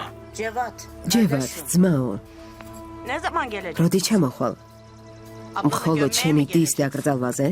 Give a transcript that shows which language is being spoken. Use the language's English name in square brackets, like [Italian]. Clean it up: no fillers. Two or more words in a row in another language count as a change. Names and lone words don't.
[Georgian] ჯევათ, ძმაო, [Turkish] Ne zaman gelecek? [Georgian] როდი ჩამოხვალ? მხოლოდ ჩემი დის დაკრძალვაზე?